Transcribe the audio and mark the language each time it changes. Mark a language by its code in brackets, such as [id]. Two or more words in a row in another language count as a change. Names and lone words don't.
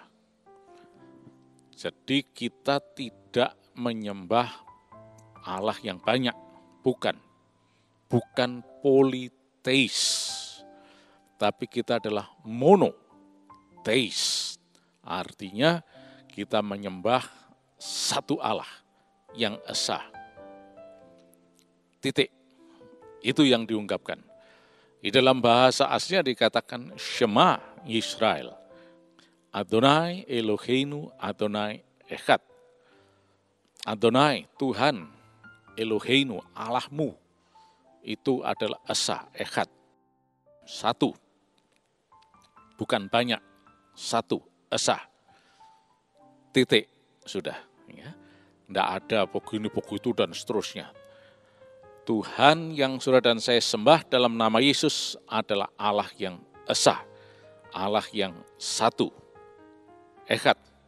[id] Jadi kita tidak menyembah Allah yang banyak, bukan politeis, tapi kita adalah monoteis. Artinya kita menyembah satu Allah yang esa. Titik. Itu yang diungkapkan. Di dalam bahasa aslinya dikatakan [he] שמע ישראל. אדוני אלוהינו אדוני אחד. [id] Adonai, Tuhan, Eloheinu, Allahmu, itu adalah esa, Echad. Satu. Bukan banyak, satu, esa. Titik, sudah. Ya. Tidak ada begini, begitu, dan seterusnya. Tuhan yang saudara dan saya sembah dalam nama Yesus adalah Allah yang esa, Allah yang satu, Echad.